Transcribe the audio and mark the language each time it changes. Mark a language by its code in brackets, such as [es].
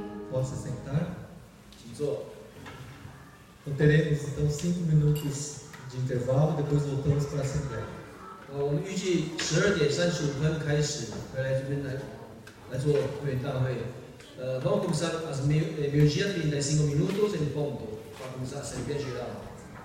[pt] Pode se sentar? [zh] 请坐。 [pt] Então teremos então 5 minutos de intervalo, depois voltamos para a Assembleia. [zh] 我们预计12:35开始回来这边来做会员大会。 [pt] Vamos começar às meio-dia 35 minutos em ponto para começar a Assembleia Geral.